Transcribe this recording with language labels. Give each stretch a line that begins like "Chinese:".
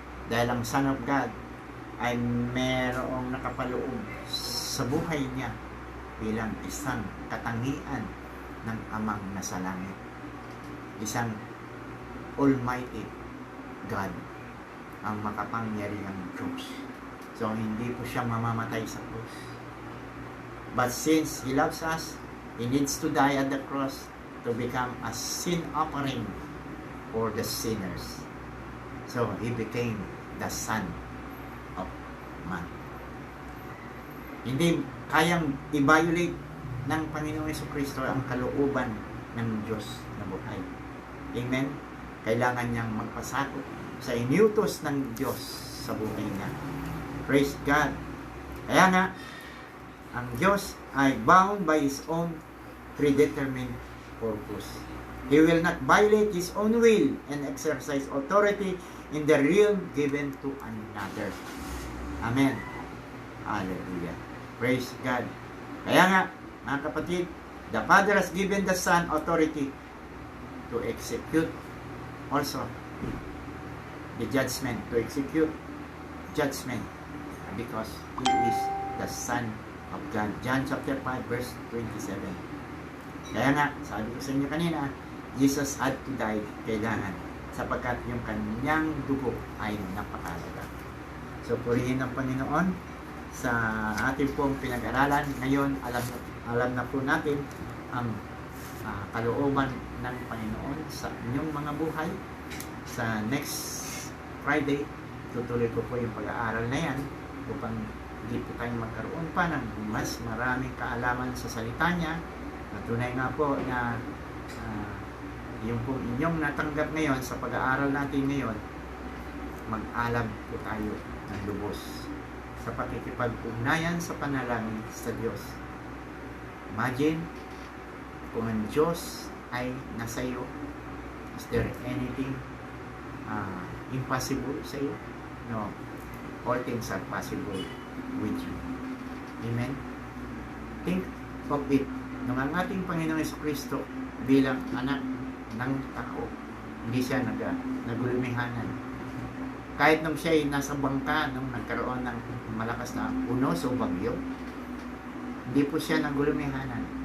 Filipino: Dahil ang Son of God ay merong nakapaloob sa buhay niya bilang isang katangian ng Amang nasa langit, isang Almighty God, ang makapangyarihang Diyos. So hindi po siya mamamatay sa krus,
English: but since He loves us, He needs to die at the cross to become a sin offering for the sinners. So He became the Son of Man.
Filipino: Hindi kayang i-violate ng Panginoong Jesucristo ang kalooban ng Diyos na buhay. Amen? Kailangan niyang magpasakop sa inutos ng Diyos sa buhay niya.
English: Praise God.
Filipino: Kaya nga, ang Diyos ay
English: bound by His own predetermined purpose. He will not violate His own will and exercise authority in the realm given to another. Amen. Hallelujah. Praise God.
Filipino: Kaya nga, mga kapatid,
English: the Father has given the Son authority to execute also the judgment, to execute judgment, because He is the Son of God. John chapter 5 verse 27.
Filipino: Kaya nga, sabi ko sa inyo kanina,
English: Jesus had to die,
Filipino: kailangan, sapagkat yung kanyang dugo ay napakahalaga. So, purihin ng Panginoon sa ating pong pinag-aralan. Ngayon, alam na po natin ang kalooban ng Panginoon sa inyong mga buhay. Sa next Friday, tutuloy ko po yung pag-aaral na yan upang hindi po tayo magkaroon pa ng mas maraming kaalaman sa salita niya. At tunay nga po na yung po inyong natanggap ngayon sa pag-aaral natin ngayon, mag-alab po tayo ng lubos sa pakikipag-ugnayan sa panalangin sa Diyos. Imagine kung ang Diyos ay nasa iyo,
English: is there anything impossible
Filipino: sa iyo? No.
English: all things are possible with you. Amen? Think of it.
Filipino: Nung ang ating Panginoong Jesucristo bilang anak ng tao, hindi siya nagulumihanan. Kahit nung siya ay nasa bangka, nung nagkaroon ng malakas na unos o bagyo, hindi po siya nagulumihanan.